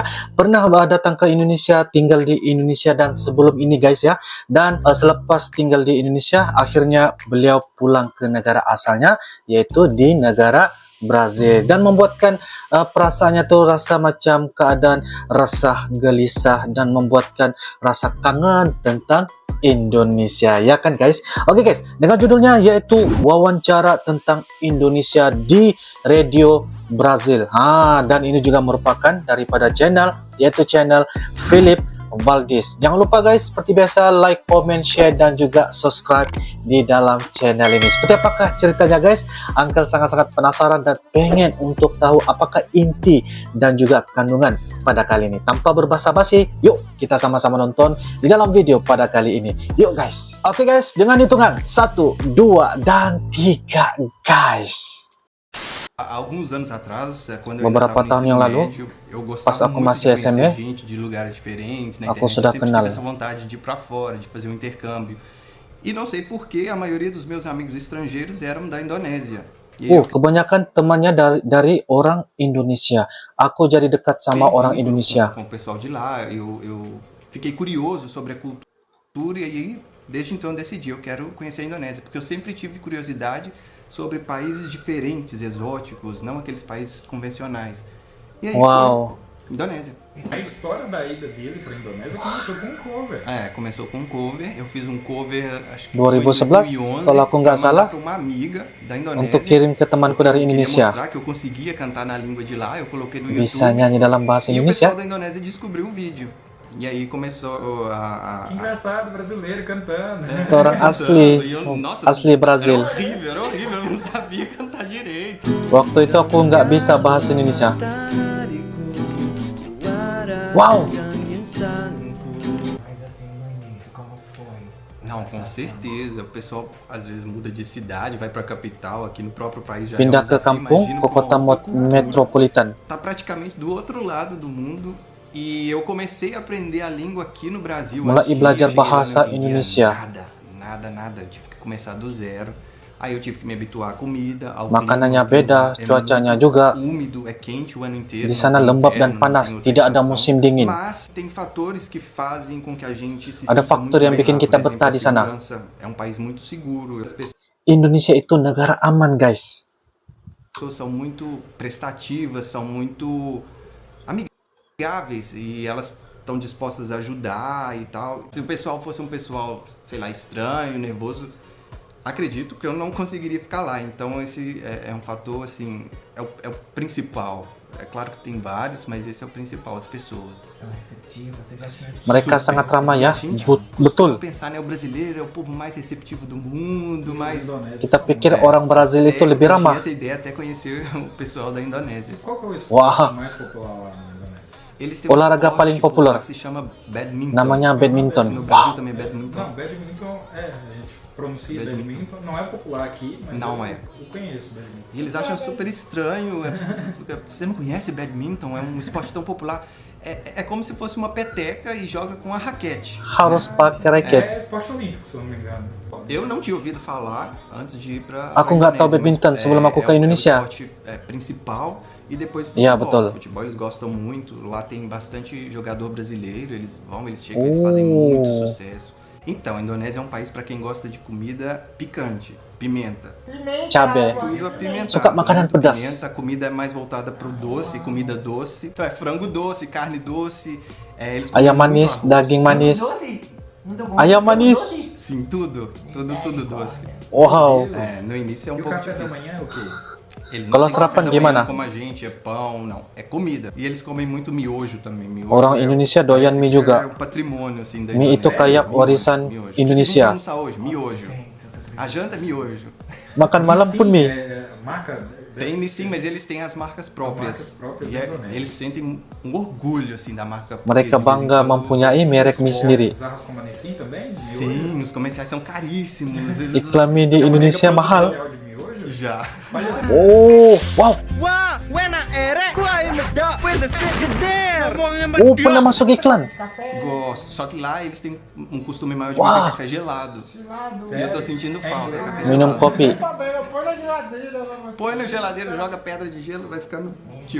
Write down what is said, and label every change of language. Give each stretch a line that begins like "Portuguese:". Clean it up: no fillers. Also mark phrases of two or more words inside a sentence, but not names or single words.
Malay: Pernah datang ke Indonesia, tinggal di Indonesia, dan sebelum ini guys ya, dan selepas tinggal di Indonesia, akhirnya beliau pulang ke negara asalnya, yaitu di negara Brazil, dan membuatkan perasaannya tuh rasa macam keadaan resah, gelisah, dan membuatkan rasa kangen tentang Indonesia, ya kan guys? Oke guys, dengan judulnya yaitu wawancara tentang Indonesia di Radio Brazil. Dan ini juga merupakan daripada channel, yaitu channel Philip Valdez. Jangan lupa guys, seperti biasa
English: like, comment, share,
Malay: dan juga subscribe di dalam channel ini. Seperti apakah ceritanya guys? Uncle sangat-sangat penasaran dan pengen untuk tahu apakah inti dan juga kandungan pada kali ini. Tanpa berbasa-basi, yuk kita sama-sama nonton di dalam video pada kali ini. Yuk guys. Oke guys, dengan hitungan 1, 2, dan 3 guys.
Portuguese: Alguns anos atrás, quando eu
Indonesian: Beberapa
Portuguese: estava no
Indonesian: tahun yang
Portuguese: ensino
Indonesian: lalu,
Portuguese: médio, eu
Indonesian: pas
Portuguese: gostava
Indonesian: aku
Portuguese: muito
Indonesian: masih
Portuguese: de conhecer
Indonesian: SMA,
Portuguese: gente de lugares diferentes na
Indonesian: aku
Portuguese: internet.
Indonesian: sudah
Portuguese: Eu sempre
Indonesian: kenal.
Portuguese: tive essa vontade de ir para fora, de fazer um intercâmbio. E não sei por que a maioria dos meus amigos estrangeiros eram da Indonésia. E eu
Indonesian: Kebanyakan temannya dari orang Indonesia. Aku jadi dekat sama orang Indonesia.
Portuguese: com o pessoal de lá, eu fiquei curioso sobre a cultura e aí, desde então, decidi, eu quero conhecer a Indonésia, porque eu sempre tive curiosidade sobre países diferentes, exóticos, não aqueles países convencionais. E aí Wow. foi Indonésia. A história da ida dele para a Indonésia começou com um cover. Começou com um cover. Eu fiz um cover, acho que 2011, foi em 2011,
Indonesian: kalau aku nggak salah,
Portuguese: para uma amiga da Indonésia.
Indonesian: untuk kirim ke temanku dari
Portuguese: Eu queria
Indonesian: Indonesia.
Portuguese: mostrar que eu conseguia cantar na língua de lá, eu coloquei no
Indonesian: Bisa
Portuguese: YouTube.
Indonesian: nyanyi dalam bahasa
Portuguese: E o
Indonesian: Indonesia.
Portuguese: pessoal da Indonésia descobriu o vídeo. E aí começou Que engraçado, brasileiro cantando.
Indonesian: Seorang asli,
Portuguese: E eu, nossa,
Indonesian: asli Brazil.
Portuguese: era horrível, eu não sabia cantar direito.
Indonesian: Waktu itu aku nggak bisa bahasa Indonesia. Wow.
Portuguese: Não, com certeza. O pessoal às vezes muda de cidade, vai para a capital, aqui no próprio país já é um
Indonesian: Pindah ke
Portuguese: desafio.
Indonesian: kampung,
Portuguese: Imagina
Indonesian: ke kota metropolitan.
Portuguese: tá praticamente do outro lado do mundo. E eu comecei a aprender a língua aqui no Brasil.
Indonesian: Mulai
Portuguese: Antes de
Indonesian: belajar
Portuguese: chegar lá,
Indonesian: bahasa
Portuguese: não entendia
Indonesian: Indonesia.
Portuguese: Nada. Eu tive que começar do zero. Aí eu tive que me habituar à comida, ao
Indonesian: Makanannya
Portuguese: clima.
Indonesian: beda,
Portuguese: É
Indonesian: cuacanya
Portuguese: muito
Indonesian: juga.
Portuguese: úmido, é quente o ano inteiro.
Indonesian: Di
Portuguese: não
Indonesian: sana
Portuguese: tem
Indonesian: lembab dan
Portuguese: inverno,
Indonesian: panas,
Portuguese: não tem
Indonesian: tidak ada
Portuguese: estação.
Indonesian: musim dingin.
Portuguese: Mas tem fatores que fazem com que a gente se
Indonesian: Ada
Portuguese: sinta
Indonesian: faktor
Portuguese: muito
Indonesian: yang
Portuguese: bem
Indonesian: bikin
Portuguese: lá.
Indonesian: kita
Portuguese: Por exemplo,
Indonesian: betah
Portuguese: a
Indonesian: di sana.
Portuguese: segurança. É um país muito seguro. As
Indonesian: Indonesia itu negara aman guys.
Portuguese: pessoas são muito prestativas, são muito amigáveis e elas estão dispostas a ajudar e tal. Se o pessoal fosse um pessoal, sei lá, estranho, nervoso, acredito que eu não conseguiria ficar lá. Então esse é um fator, assim, é o principal. É claro que tem vários, mas esse é o principal, as pessoas. São receptivos, você já tinha
Indonesian: Mereka sangat ramah ya.
Portuguese: A gente
Indonesian: Betul.
Portuguese: costuma pensar, né, o brasileiro é o povo mais receptivo do mundo, mais...
Indonesian: Kita pikir orang Brazil itu lebih
Portuguese: eu
Indonesian: ramah.
Portuguese: tinha essa ideia até conhecer o pessoal da Indonésia. Qual que é o esporte Wah. mais popular lá na Indonésia? Eles têm um
Indonesian: Olahraga
Portuguese: esporte
Indonesian: paling popular.
Portuguese: que se chama badminton.
Indonesian: Namanya
Portuguese: No
Indonesian: badminton.
Portuguese: Brasil Wow. também é badminton. Não, badminton a gente pronuncia badminton, não é popular aqui, mas Não eu, é. eu conheço badminton. E eles acham super estranho. Você não conhece badminton? É um esporte tão popular. É como se fosse uma peteca e joga com a raquete. Harus pakai raket. É esporte olímpico, se eu não me engano. Eu não tinha ouvido falar antes de ir para
Indonesian: Aku nggak tahu badminton sebelum aku ke Indonesia.
Portuguese: É o esporte principal e depois o
Indonesian: Iya,
Portuguese: futebol.
Indonesian: betul.
Portuguese: Futebol eles gostam muito. Lá tem bastante jogador brasileiro. Eles vão, eles chegam, eles fazem muito sucesso. Então, a Indonésia é um país para quem gosta de comida picante, pimenta.
Indonesian: Cabe.
Portuguese: Tudo apimentado.
Indonesian: Suka makanan pedas.
Portuguese: Pimenta, a comida é mais voltada pro doce, comida doce. Então é frango doce, carne doce. Eles comem
Indonesian: Ayam
Portuguese: muito
Indonesian: manis,
Portuguese: arroz.
Indonesian: daging manis. Ayam manis.
Portuguese: Sim, tudo doce. Wow. No início é um E o pouco café da difícil. manhã é o quê? Eles não
Indonesian: Kalau
Portuguese: têm café
Indonesian: sarapan
Portuguese: da
Indonesian: gimana?
Portuguese: manhã como a gente, é pão, não. É comida. E eles comem muito miojo também. Miojo
Indonesian: Orang Indonesia doyan
Portuguese: parece
Indonesian: mie
Portuguese: que
Indonesian: juga.
Portuguese: É o patrimônio, assim, da
Indonesian: Mie itu
Portuguese: Indonésia.
Indonesian: kayak
Portuguese: Miojo,
Indonesian: warisan
Portuguese: miojo. O que eles
Indonesian: Indonesia.
Portuguese: vão almoçar hoje? Miojo. A janta é miojo.
Indonesian: Makan malam pun mie.
Portuguese: Marca Tem sim, mas eles têm as marcas próprias. próprias E da Indonésia. eles sentem um orgulho, assim, da marca.
Indonesian: Mereka
Portuguese: porque de vez em
Indonesian: bangga
Portuguese: quando
Indonesian: mempunyai merek mie sendiri.
Portuguese: Os arroz com manesim também? Sim, os comerciais são caríssimos. Eles
Indonesian: Iklan mie di
Portuguese: é uma
Indonesian: Indonesia
Portuguese: mega
Indonesian: mahal.
Portuguese: produção. De miojo? Já. Olha só. Oh, wow. Wah, when I era, why me duck with the sit there?
Indonesian: Oh, pernah masuk iklan.
Portuguese: Gosto. Só que lá eles têm um costume maior de Uau. beber café gelado. E eu tô sentindo falta. Café
Indonesian: Minum
Portuguese: gelado.
Indonesian: kopi.
Portuguese: Põe na geladeira, joga pedra de gelo, vai ficando tipo.